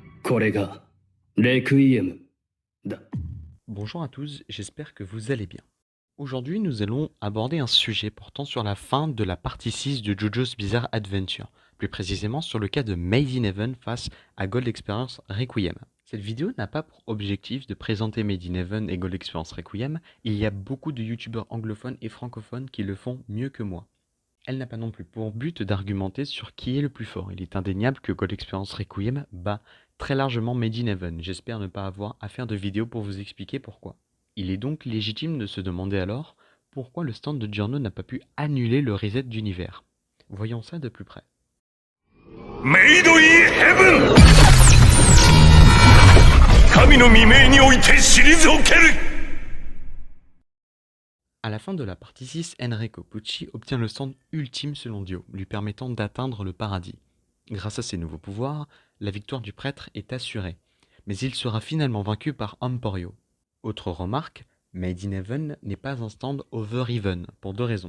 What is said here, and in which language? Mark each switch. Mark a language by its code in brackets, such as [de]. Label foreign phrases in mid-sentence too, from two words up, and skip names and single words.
[ja] これがレクイエムだ。 [fr] Bonjour à tous, j'espère que vous allez bien. Aujourd'hui, nous allons aborder un sujet portant sur la fin de la partie 6 de JoJo's Bizarre Adventure, plus précisément sur le cas de Made in Heaven face à Gold Experience Requiem. Cette vidéo n'a pas pour objectif de présenter Made in Heaven et Gold Experience Requiem, il y a beaucoup de youtubeurs anglophones et francophones qui le font mieux que moi. Elle n'a pas non plus pour but d'argumenter sur qui est le plus fort. Il est indéniable que Gold Experience Requiem bat très largement Made in Heaven. J'espère ne pas avoir à faire de vidéo pour vous expliquer pourquoi. Il est donc légitime de se demander alors pourquoi le stand de Giorno n'a pas pu annuler le reset d'univers. Voyons ça de plus près. Made in Heaven! [ja] 神の未明において退ける [fr] À la fin de la partie 6, Enrico Pucci obtient le stand ultime selon Dio, lui permettant d'atteindre le paradis. Grâce à ses nouveaux pouvoirs, la victoire du prêtre est assurée, mais il sera finalement vaincu par Emporio. Autre remarque, Made in Heaven n'est pas un stand Over-Even, pour deux raisons.